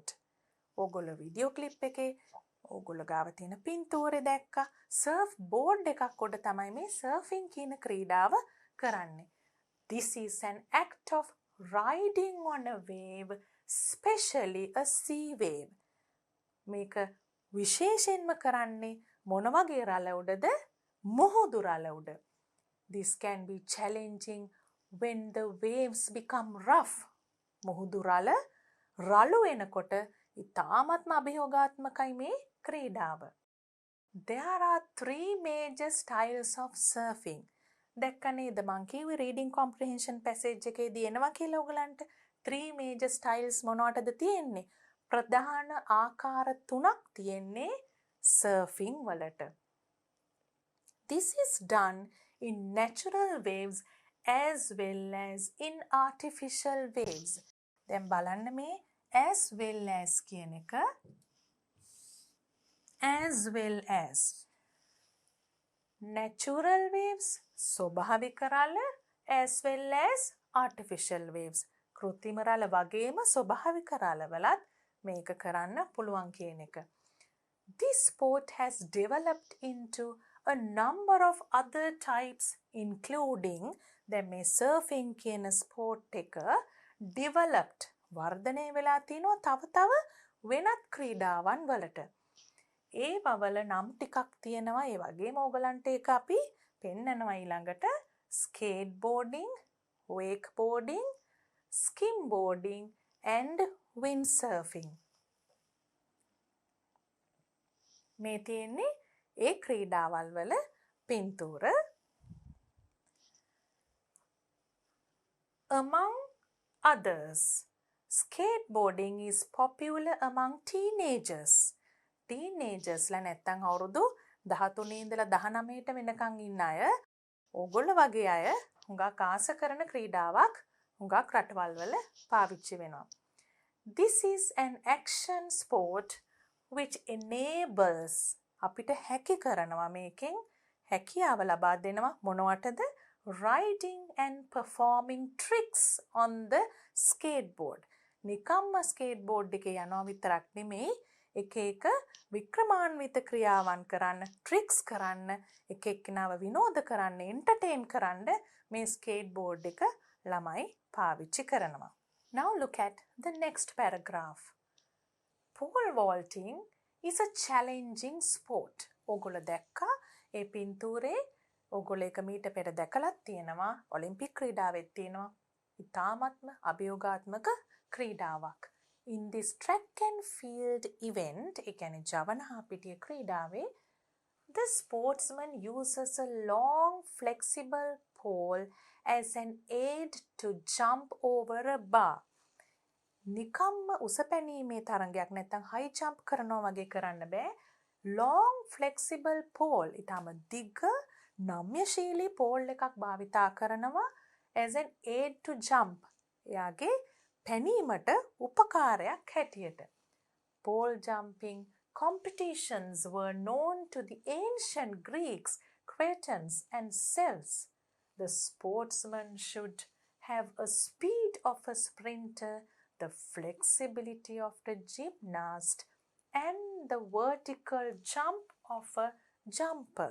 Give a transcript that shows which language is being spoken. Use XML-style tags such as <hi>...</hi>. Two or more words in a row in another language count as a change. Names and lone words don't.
<si>ඔගොල්ලෝ වීඩියෝ ක්ලිප් එකේ ඔගොල්ලෝ ගාව තියෙන පින්තූරේ දැක්කා surfboard එකක් උඩ තමයි මේ surfing කියන ක්‍රීඩාව කරන්නේ.</si> <en>This is an act of riding on a wave, especially a sea wave.</en> <si>මේක විශේෂයෙන්ම කරන්නේ මොන වගේ රළ උඩද? මුහුදු රළ උඩ.</si> <en>This can be challenging when the waves become rough.</en> <si>මුහුදු රළු වෙනකොට ඉතාමත්ම අභියෝගාත්මකයි මේ ක්‍රීඩාව.</si> <en>There are 3 major styles of surfing.</en> <si>දැක්ක නේද මං කිව්වේ</si> <en>reading comprehension passage</en> <si>එකේදී එනවා කියලා ඔයගලන්ට</si> <en>3 major styles</en> <si>මොනවටද තියෙන්නේ? ප්‍රධාන ආකාර 3ක් තියෙන්නේ surfing වලට.</si> <en>This is done in natural waves as well as in artificial waves.</en> <si>දැන් බලන්න මේ</si> <en>as well as</en> <si>කියන එක</si> <en>as well as natural waves,</en> <si>ස්වභාවික රළ,</si> <en>as well as artificial waves.</en> <si>කෘත්‍රිම රළ වගේම ස්වභාවික රළවලත් මේක කරන්න පුළුවන් කියන එක.</si> <en>This sport has developed into a number of other types including</en> <si>දැන් මේ surfing කියන sport එක developed වර්ධනය වෙලා තිනවා තව වෙනත් ක්‍රීඩාවන් වලට. ඒවා වල නම් ටිකක් තියෙනවා. ඒ වගේම ඕගලන්ට ඒක අපි පෙන්නනවා ඊළඟට</si> <en>skateboarding, wakeboarding, skimboarding and windsurfing.</en> <si>මේ තියෙන්නේ ඒ ක්‍රීඩාවල් වල පින්තූර.</si> <en>Among others, skateboarding is popular among teenagers.</en> <si>Teenagers ලා නැත්තම් අවුරුදු 13 ඉඳලා 19ට වෙනකන් ඉන්න අය ඕගොල්ලෝ වගේ අය හුඟක් ආස කරන ක්‍රීඩාවක් හුඟක් රටවල් වල පාවිච්චි වෙනවා.</si> <en>This is an action sport which enables</en> <si>අපිට හැකි කරනවා මේකෙන් හැකියාව ලබා දෙනවා මොනවටද?</si> <en>Riding and performing tricks on the skateboard.</en> <si>නිකම්ම ස්කේට්බෝඩ් එකේ යනවා විතරක් නෙමෙයි එක එක වික්‍රමාන්විත ක්‍රියාවන් කරන්න, ට්‍රික්ස් කරන්න, එක එක්කෙනාව විනෝද කරන්න, එන්ටර්ටේන් කරන්න මේ ස්කේට්බෝඩ් එක ළමයි පාවිච්චි කරනවා.</si> <en>Now look at the next paragraph. Pole vaulting is a challenging sport.</en> <si>ඕගොල්ලෝ දැක්කා ඒ පින්තූරේ ඕගොල්ලෝ එක මීට පෙර දැකලත් තියෙනවා ඔලිම්පික් ක්‍රීඩාවෙත් තියෙනවා. ඉතාමත්ම අභියෝගාත්මක ක්‍රීඩාවක්.</si> <en>In this track and field event,</en> <si>ඒ කියන්නේ ජවන හා පිටිය ක්‍රීඩාවේ,</si> <en>the sportsman uses a long flexible pole as an aid to jump over a bar.</en> <si>නිකම්ම උස පැනීමේ තරඟයක් නැත්නම්</si> <en>high jump</en> <si>කරනවා වගේ කරන්න බෑ.</si> <en>long flexible pole</en> <si>ඊටම දිග නම්‍යශීලී pole එකක් භාවිතා කරනවා</si> <en>as an aid to jump.</en> <si>එයාගේ පැනීමට උපකාරයක් හැටියට.</si> <en>Pole jumping competitions were known to the ancient Greeks, Cretans and Celts. The sportsman should have a speed of a sprinter, the flexibility of the gymnast and the vertical jump of a jumper.</en>